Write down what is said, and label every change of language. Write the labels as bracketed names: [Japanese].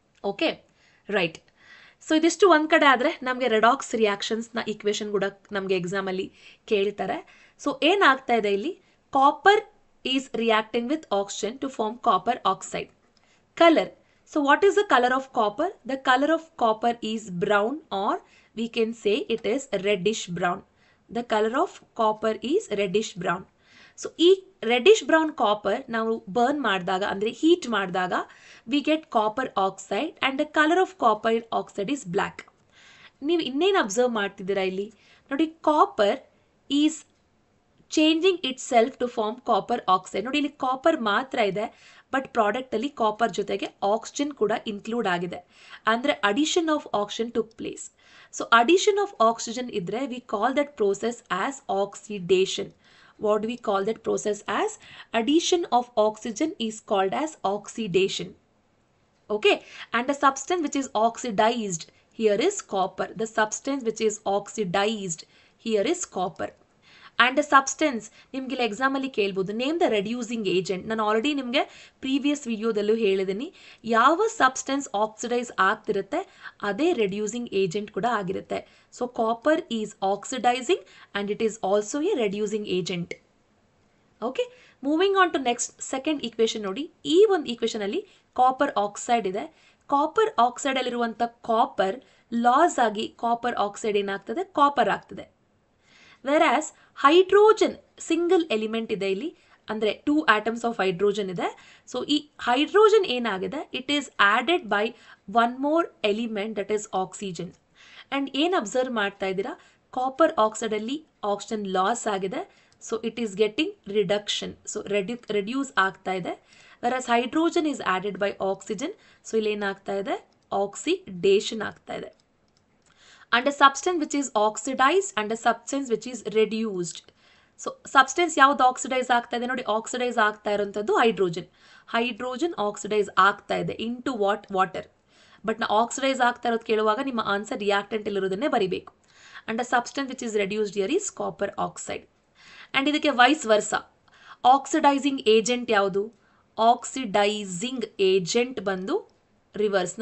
[Kannada] Okay, right. So ಇದಿಷ್ಟು ಒಂದ್ ಕಡೆ ಆದ್ರೆ ನಮಗೆ ರೆಡಾಕ್ಸ್ ರಿಯಾಕ್ಷನ್ಸ್ ನ ಈಕ್ವೇಷನ್ ಕೂಡ ನಮಗೆ ಎಕ್ಸಾಮ್ ಅಲ್ಲಿ ಕೇಳ್ತಾರೆ. ಸೊ ಏನಾಗ್ತಾ ಇದೆ ಇಲ್ಲಿ, [English] Copper is reacting with oxygen to form copper oxide. Colour. So what is the color of copper? The color of copper is brown, or we can say it is reddish brown. The color of copper is reddish brown. So [Kannada] ಈ reddish brown copper ನಾವು burn ಮಾಡಿದಾಗ ಅಂದರೆ heat ಮಾಡಿದಾಗ [English] We get copper oxide and the colour of copper oxide is black. [Kannada] ನೀವು ಇನ್ನೇನು observe ಮಾಡ್ತಿದ್ದೀರಾ ಇಲ್ಲಿ ನೋಡಿ, [English] Copper is changing itself to form copper oxide. [Kannada] ನೋಡಿ ಇಲ್ಲಿ ಕಾಪರ್ ಮಾತ್ರ ಇದೆ, ಬಟ್ ಪ್ರಾಡಕ್ಟಲ್ಲಿ ಕಾಪರ್ ಜೊತೆಗೆ ಆಕ್ಸಿಜನ್ ಕೂಡ ಇನ್ಕ್ಲೂಡ್ ಆಗಿದೆ, ಅಂದರೆ [English] Addition of oxygen took place. So addition of oxygen ಇದ್ರೆ we call that process as oxidation. What do we call that process as? Addition of oxygen is called as oxidation. Okay, and the substance which is oxidized here is copper. The substance which is oxidized here is copper. And the substance [Kannada] ನಿಮಗೆ ಎಕ್ಸಾಮಲ್ಲಿ ಕೇಳ್ಬೋದು, [English] Name the reducing agent. [Kannada] ನಾನು already ನಿಮಗೆ previous ವಿಡಿಯೋದಲ್ಲೂ ಹೇಳಿದ್ದೀನಿ, ಯಾವ substance oxidise ಆಗ್ತಿರುತ್ತೆ ಅದೇ reducing agent ಕೂಡ ಆಗಿರುತ್ತೆ. [English] So copper is oxidizing and it is also a reducing agent. [Kannada] Okay, moving on to next second equation ನೋಡಿ. ಈ ಒಂದು ಈಕ್ವೇಷನಲ್ಲಿ ಕಾಪರ್ ಆಕ್ಸೈಡ್ ಇದೆ. ಕಾಪರ್ ಆಕ್ಸೈಡಲ್ಲಿರುವಂಥ ಕಾಪರ್ ಲಾಸ್ ಆಗಿ ಕಾಪರ್ ಆಕ್ಸೈಡ್ ಏನಾಗ್ತದೆ, ಕಾಪರ್ ಆಗ್ತದೆ. ವೆರಾಸ್ ಹೈಡ್ರೋಜನ್ ಸಿಂಗಲ್ ಎಲಿಮೆಂಟ್ ಇದೆ ಇಲ್ಲಿ, ಅಂದರೆ 2 atoms ಆಫ್ ಹೈಡ್ರೋಜನ್ ಇದೆ. [English] ಸೊ [Kannada] ಈ ಹೈಡ್ರೋಜನ್ ಏನಾಗಿದೆ, [English] It is added by 1 more element that is oxygen. [Kannada] And ಏನು ಅಬ್ಸರ್ವ್ ಮಾಡ್ತಾ ಇದ್ದೀರಾ, ಕಾಪರ್ ಆಕ್ಸೈಡಲ್ಲಿ ಆಕ್ಸಿಜನ್ ಲಾಸ್ ಆಗಿದೆ, [English] so it is getting reduction, [Kannada] so reduce ಆಗ್ತಾ ಇದೆ. [English] whereas hydrogen is added by oxygen, [Kannada] so ಇಲ್ಲಿ ಏನಾಗ್ತಾ ಇದೆ, ಆಕ್ಸಿಡೇಷನ್ ಆಗ್ತಾ ಇದೆ. [English] And a substance which is oxidized and a substance which is reduced. [Kannada] So substance ಯಾವ್ದು oxidise ಆಗ್ತಾ ಇದೆ ನೋಡಿ, ಆಕ್ಸಿಡೈಸ್ ಆಗ್ತಾ ಇರೋಂಥದ್ದು ಹೈಡ್ರೋಜನ್. ಹೈಡ್ರೋಜನ್ ಆಕ್ಸಿಡೈಸ್ ಆಗ್ತಾ ಇದೆ ಇಂಟು ವಾಟರ್. ಬಟ್ ನಾ ಆಕ್ಸಿಡೈಸ್ ಆಗ್ತಾ ಇರೋದು ಕೇಳುವಾಗ ನಿಮ್ಮ ಆನ್ಸರ್ ರಿಯಾಕ್ಟೆಂಟ್ ಇಲ್ಲಿರೋದನ್ನೇ ಬರಿಬೇಕು. [English] And a substance which is reduced here is copper oxide. [Kannada] And ಇದಕ್ಕೆ ವೈಸ್ ವರ್ಸ, ಆಕ್ಸಿಡೈಸಿಂಗ್ ಏಜೆಂಟ್ ಯಾವುದು, ಆಕ್ಸಿಡೈಸಿಂಗ್ ಏಜೆಂಟ್ ಬಂದು ರಿವರ್ಸ್.